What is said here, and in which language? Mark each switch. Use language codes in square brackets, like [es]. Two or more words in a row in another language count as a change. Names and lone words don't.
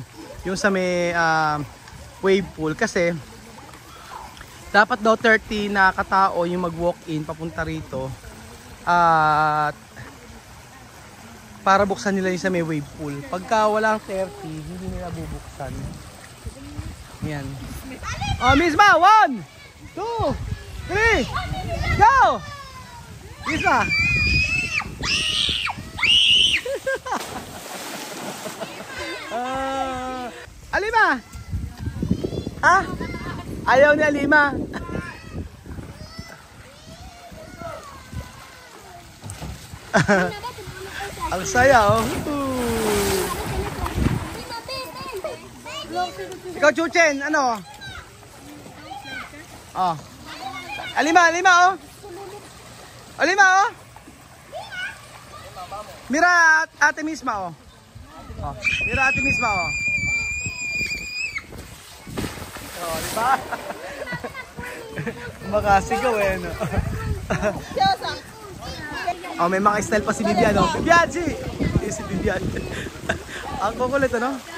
[tl] Yung sa may wave pool. Kasi, dapat daw 30 na katao yung mag-walk-in papunta rito. At para buksan nila yung sa may wave pool. Pagka walang 30, hindi nila bubuksan. Yan. Oh, Misma! 1, 2, 3, go! Misma! Alima! Ha? Ayaw ni Alima. Ang saya, oh. Ikaw, Chuchen, ano? Oh. Alima, oh. Alima, oh. Mira ate Misma, oh. Oh. Mira ate Misma, oh. Oh, diba? Makasigaw eh, no? Oh, may mga style pa si Vivian, no? Vivian, si Vivian. Ang kukulit, ano?